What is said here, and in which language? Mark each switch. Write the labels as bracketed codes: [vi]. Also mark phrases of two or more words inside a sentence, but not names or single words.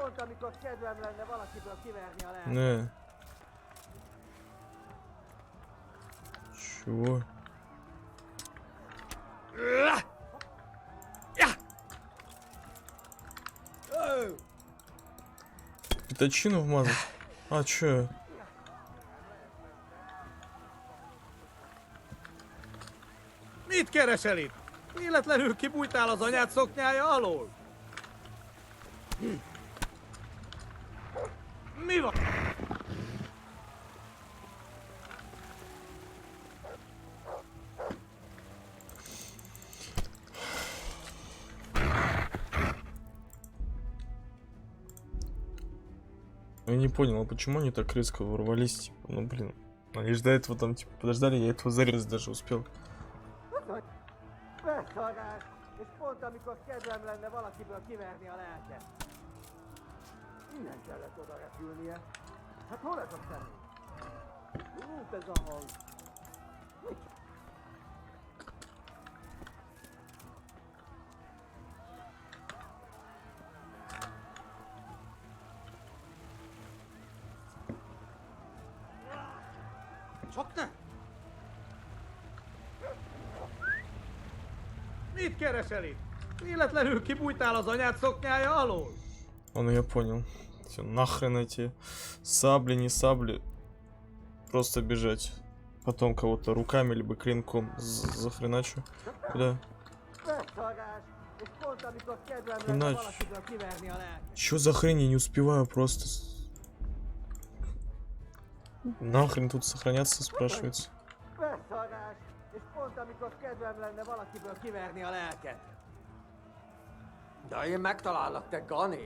[ru] Не. Чего? Пятачину вмазать? А, чё? [hu] Mit keresel itt? Véletlenül kibújtál az anyád szoknyája alól? Mi van? [ru] Я не понял, а почему они так резко ворвались, типа, ну блин. Они же до этого там, типа, подождали, я этого зарезать даже успел. [hu] Beszarás! És pont amikor kedvem lenne valakiből kiverni a lelket. Innen kellett oda repülnie. Hát hol ez a személy? Út ez a hang. Csak ne! Mit keresel itt? Véletlenül kibújtál az anyád szoknyája alól? [ru] Ну я понял. Все, нахрен эти сабли, не сабли. Просто бежать. Потом кого-то руками либо клинком захреначу. Куда? Иначе. Чё за хрень? Я не успеваю просто. Нахрен тут сохраняться, спрашивается. [hu] És pont amikor kedvem lenne valakiből kiverni a lelket. De én megtalállak, te gané.